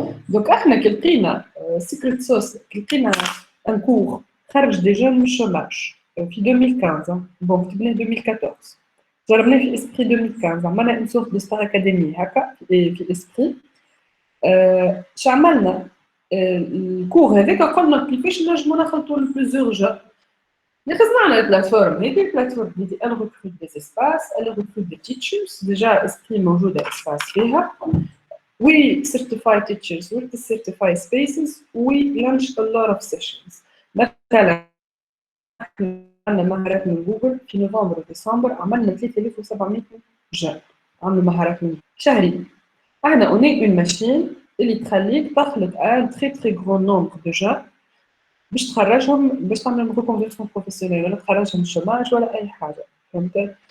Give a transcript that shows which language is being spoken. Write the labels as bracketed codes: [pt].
[ar] دونك احنا كي لقينا سيكريت صوص، كي لقينا ان كور خرج دي جون من الشوماج في 2015 بون كتبناه 2014 جربناه في اسبري 2015 عملنا اون سورت دو ستار اكاديمي هكا في اسبري. اش عملنا الكور هذاك قلنا كيفاش نجمو نخلطو لبليزيور جو. اللي خزنا على البلاتفورم هذه، البلاتفورم هذه [fr] elle recrute des espaces, elle recrute des teachers déjà [ar] اسبري موجوده اسباس فيها. [en] We certify teachers with the certified spaces. We launch a lot of sessions. [ar] مثلا عندنا مهارات من جوجل في نوفمبر وديسمبر عملنا 3700 جون عملوا مهارات من شهري. احنا [fr] on est une machine [ar] اللي تخليك تخلط [fr] un très très grand nombre de gens [ar] باش تخرجهم باش تعمل [fr] reconversion professionnelle [ar] ولا تخرجهم من الشوماج ولا اي حاجه فهمت.